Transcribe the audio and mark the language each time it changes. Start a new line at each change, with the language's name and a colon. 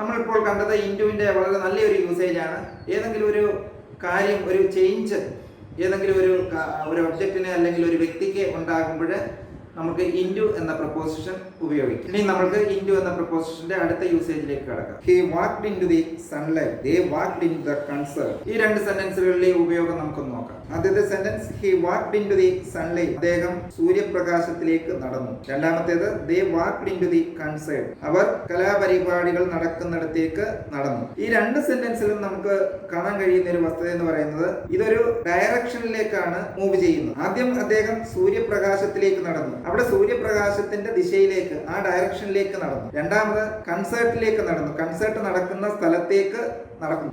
Malayalam: നമ്മളിപ്പോൾ കണ്ടത് ഇൻറ്റുവിന്റെ വളരെ നല്ലൊരു യൂസേജ് ആണ്. ഏതെങ്കിലും ഒരു കാര്യം, ഒരു ചേഞ്ച് ഏതെങ്കിലും ഒരു ഒബ്ജക്റ്റിന് അല്ലെങ്കിൽ ഒരു വ്യക്തിക്ക് ഉണ്ടാകുമ്പോൾ നമുക്ക് ഇൻറ്റു എന്ന പ്രപ്പോസിഷൻ ഉപയോഗിക്കും. ഇനി നമുക്ക് ഇൻറ്റു എന്ന പ്രപ്പോസിഷന്റെ അടുത്ത യൂസേജിലേക്ക് കടക്കാം.
English: He walked into the sunlight. They walked into the concert.
Malayalam: ഈ 2 സെന്റൻസുകളിലെ ഉപയോഗം നമുക്ക് നോക്കാം. ആദ്യത്തെ sentence,
English: he walked into the sunlight.
Malayalam: അദ്ദേഹം സൂര്യപ്രകാശത്തിലേക്ക് നടന്നു. രണ്ടാമത്തേത്,
English: they walked into the concert.
Malayalam: അവർ കലാപരിപാടികൾ നടക്കുന്നിടത്തേക്ക് നടന്നു. ഈ 2 സെന്റൻസിലും നമുക്ക് കാണാൻ കഴിയുന്ന ഒരു വസ്തുത എന്ന് പറയുന്നത് ഇതൊരു ഡയറക്ഷനിലേക്കാണ് മൂവ് ചെയ്യുന്നത്. ആദ്യം അദ്ദേഹം സൂര്യപ്രകാശത്തിലേക്ക് നടന്നു, അവിടെ സൂര്യപ്രകാശത്തിന്റെ ദിശയിലേക്ക്, ആ ഡയറക്ഷനിലേക്ക് നടന്നു. രണ്ടാമത് കൺസേർട്ടിലേക്ക് നടന്നു, കൺസേർട്ട് നടക്കുന്ന സ്ഥലത്തേക്ക് നടക്കും.